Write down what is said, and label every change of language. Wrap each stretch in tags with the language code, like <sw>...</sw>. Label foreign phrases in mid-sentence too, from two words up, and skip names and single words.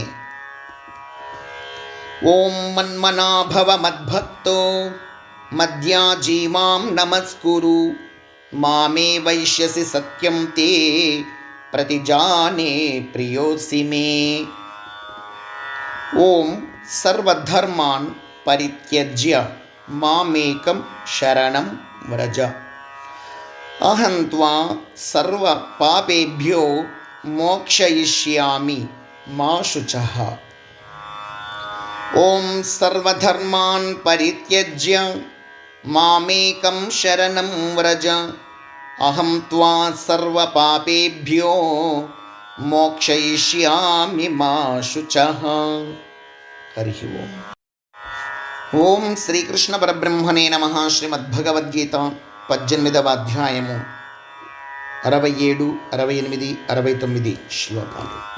<sa>ఓం మన్మనా భవ మద్భక్తో మద్యాజీ మాం నమస్కురు మామే వైష్యసి సత్యం తే ప్రతిజానే ప్రియోసి మే. ఓం సర్వధర్మాన్ పరిత్యజ్య మామేకం శరణం వ్రజ అహం త్వా సర్వపాపేభ్యో మోక్షయిష్యామి మా శుచః. ఓం సర్వధర్మాన్ పరిత్యజ్య మామేకం శరణం వ్రజ అహం త్వా సర్వపాపేభ్యో మోక్షయిష్యామి మా శుచః. హరి ఓం. ఓం శ్రీకృష్ణ పరబ్రహ్మణే నమః.</sa> <te>శ్రీమద్భగవద్గీత 18వ అధ్యాయము 67, 68, 69 శ్లోకాలు.</te>